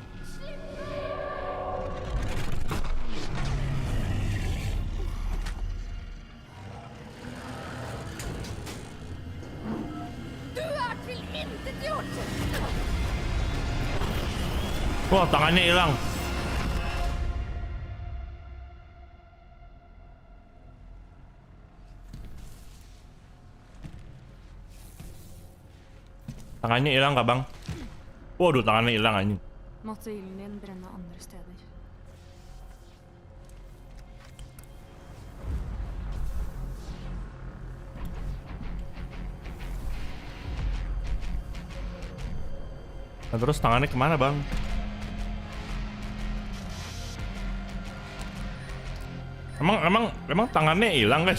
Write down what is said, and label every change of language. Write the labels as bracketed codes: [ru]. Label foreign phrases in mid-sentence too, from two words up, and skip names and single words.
[id] Wah, tangannya hilang. Tangannya hilang kah, Bang? Waduh, tangannya hilang anjing. [sv] Måtte ilden bränna andra städer. [id] Nah, terus tangannya kemana, Bang? Emang tangannya hilang, guys?